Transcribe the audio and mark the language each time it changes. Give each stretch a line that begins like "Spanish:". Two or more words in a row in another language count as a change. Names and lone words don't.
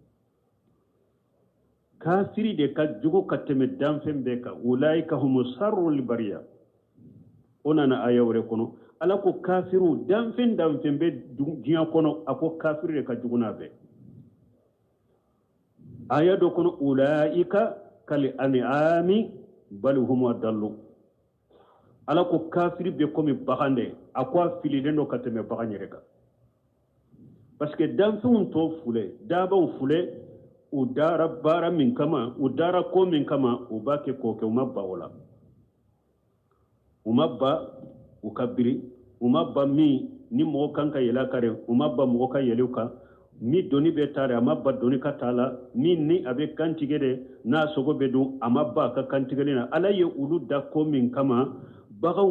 Bambara: kafiri de ka jugu ka tɛmɛ danfɛn bɛɛ kan
Arabic: أولئك هم شر البرية
Bambara: o nana aya wɛrɛ kɔnɔ ala ko kafiru danfɛn bɛ diɲɛ kɔnɔ a ko kafiri de ka jugu n'a bɛɛ aya dɔ kɔnɔ
Arabic: أولئك كالأنعام بل هم أضل
Bambara: ala ko kafiri be komi bagande a ko a fililen do ka tɛmɛ bagan yɛrɛ kan
French: parce que
Bambara: danfɛnw tɔ fule dabaw fule u dara baara min kama u dara ko min kama u b'a kɛ k'o kɛ u ma ba o la u ma ba u ka biri u ma ba min ni mɔgɔ kan ka yɛlɛ a kan u ma ba mɔgɔ ka yɛlɛ u kan min doni bɛ taa a ma ba doni ka taa la min ni a bɛ kantigɛ de n'a sogo bɛ dun a ma ba a ka kantigɛli na ala ye olu da ko min kama baganw